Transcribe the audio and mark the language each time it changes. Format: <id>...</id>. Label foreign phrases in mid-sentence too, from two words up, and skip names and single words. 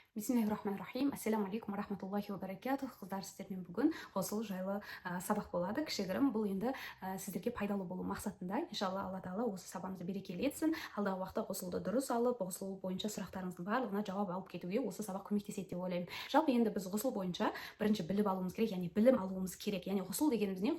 <ar>بسم الله الرحمن الرحيم. السلام عليكم ورحمة الله وبركاته.</ar> <kk>Қыздар, сіздермен бүгін ғұсыл жайлы сабақ болады. Кішігірім, бұл енді сіздерге пайдалы болу мақсатында. Иншалла, Алла Тағала осы сабағымызды берекелі етсін. Алдағы уақытта ғұсылды дұрыс алып, ғұсыл бойынша сұрақтарыңыздың барлығына жауап алып кетуге осы сабақ көмектеседі деп ойлаймын. Жалпы енді біз ғұсыл бойынша бірінші біліп алуымыз керек, яғни білім алуымыз керек. Яғни ғұсыл дегеніміз не?</kk>